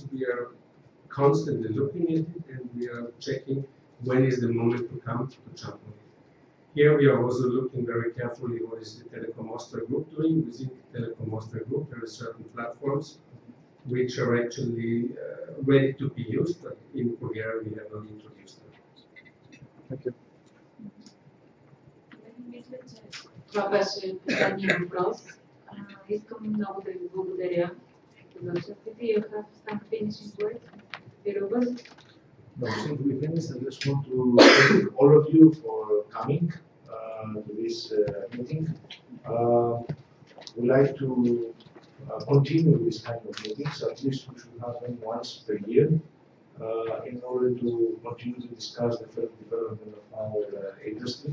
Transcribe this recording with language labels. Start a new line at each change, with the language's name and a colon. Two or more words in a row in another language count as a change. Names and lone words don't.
English: We are constantly looking at it, and we are checking when is the moment to come to jump on it. Here we are also looking very carefully what is the Telekom Austria Group doing. Within the Telekom Austria Group, there are certain platforms which are actually ready to be used, but in Bulgaria we have not introduced them. Thank you.
Bulgarian: Това беше последния въпрос. Искам много да ви благодаря за участието.
English: You have some finishing words? No, since we finished, I just want to thank all of you for coming to this meeting. We like to continue this kind of meetings. At least we should have them once per year in order to continue to discuss the further development of our industry.